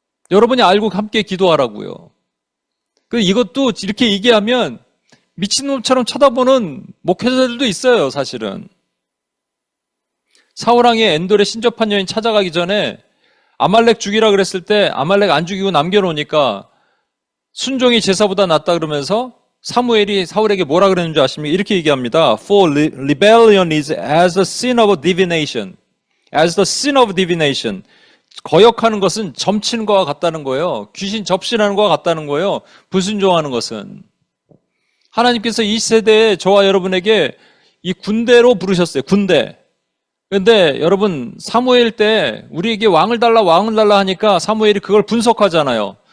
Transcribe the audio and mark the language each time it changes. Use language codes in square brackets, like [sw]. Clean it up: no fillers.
[ko] 여러분이 알고 함께 기도하라고요. 이것도 이렇게 얘기하면 미친놈처럼 쳐다보는 목회자들도 있어요, 사실은. 사울왕이 엔돌에 신접한 여인 찾아가기 전에 아말렉 죽이라 그랬을 때 아말렉 안 죽이고 남겨놓으니까 순종이 제사보다 낫다 그러면서 사무엘이 사울에게 뭐라 그랬는지 아십니까? 이렇게 얘기합니다. [en] For rebellion is as the sin of divination. As the sin of divination. [ko] 거역하는 것은 점치는 것과 같다는 거예요. 귀신 접신하는 것과 같다는 거예요. 불순종하는 것은. 하나님께서 이 세대에 저와 여러분에게 이 군대로 부르셨어요. 군대. 근데 여러분 사무엘 때 우리에게 왕을 달라 하니까 사무엘이 그걸 분석하잖아요.